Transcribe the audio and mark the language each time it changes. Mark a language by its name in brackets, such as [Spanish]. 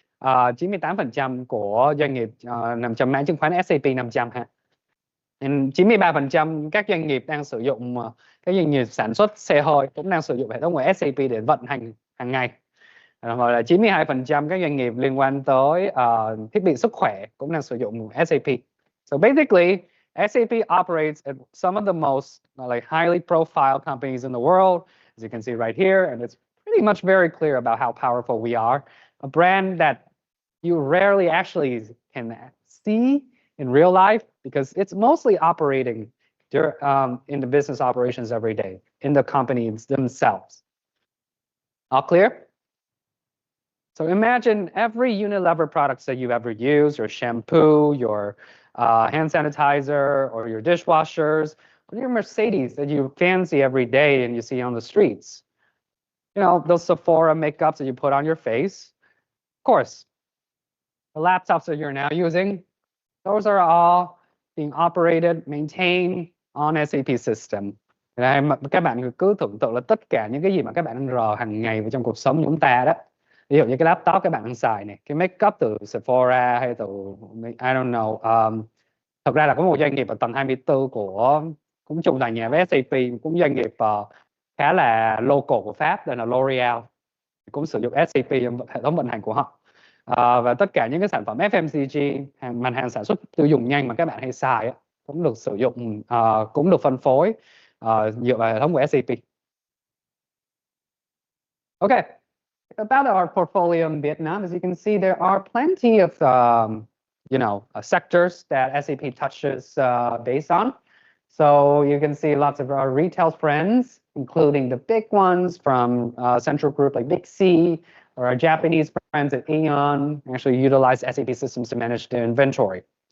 [Vietnamese] 98% của doanh nghiệp nằm trong mã chứng khoán SAP 500 ha. 93% các doanh nghiệp đang sử dụng các doanh nghiệp sản xuất xe hơi cũng đang sử dụng hệ thống của SAP để vận hành hàng ngày. Hoặc là 92% các doanh nghiệp liên quan tới thiết bị sức khỏe cũng đang sử dụng SAP. [English] So basically, SAP operates at some of the most like highly profile companies in the world, as you can see right here, and it's pretty much very clear about how powerful we are. A brand that you rarely actually can see in real life because it's mostly operating in the business operations every day, in the companies themselves. All clear? So imagine every Unilever products that you've ever used, your shampoo, your hand sanitizer, or your dishwashers, or your Mercedes that you fancy every day and you see on the streets. You know, those Sephora makeups that you put on your face. Of course, the laptops that you're now using, those are all being operated, maintained on SAP system. [Vietnamese] Các bạn cứ tưởng tượng là tất cả những cái gì mà các bạn đang rờ hàng ngày vào trong cuộc sống của chúng ta đó. Ví dụ như cái laptop các bạn đang xài này, cái makeup từ Sephora hay từ [English] I don't know. [Vietnamese] Thật ra là có một doanh nghiệp ở tầng 24 của cũng chung tòa nhà với SAP, cũng doanh nghiệp khá là local của Pháp, đây là L'Oreal, cũng sử dụng SAP trong hệ thống vận hành của họ. Và tất cả những cái sản phẩm FMCG, mặt hàng sản xuất tiêu dùng nhanh mà các bạn hay xài cũng được sử dụng, cũng được phân phối dựa vào hệ thống của SAP. [English] Okay. About our portfolio in Vietnam, as you can see, there are plenty of sectors that SAP touches base on. So you can see lots of our retail friends, including the big ones from Central Group like Big C, or our Japanese friends at Aeon, actually utilize SAP systems to manage their inventory.